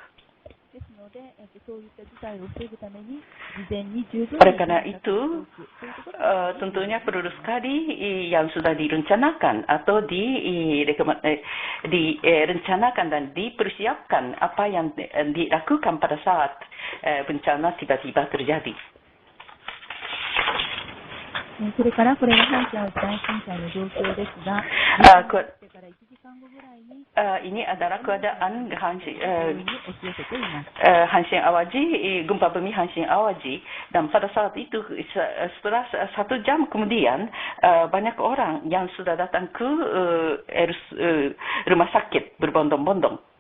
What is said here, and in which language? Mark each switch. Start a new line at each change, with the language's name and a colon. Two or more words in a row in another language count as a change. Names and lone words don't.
Indonesian: Oleh karena itu, tentunya perlu sekali yang sudah direncanakan atau direncanakan dan dipersiapkan apa yang dilakukan pada saat bencana tiba-tiba terjadi.
Japanese: それからこれが阪神・淡路大震災の状況ですが、から1時間
Indonesian: ini adalah keadaan Hanshin Hanshin Awaji, gempa bumi Hanshin Awaji, dan pada saat itu setelah 1 jam kemudian banyak orang yang sudah datang ke rumah sakit berbondong-bondong.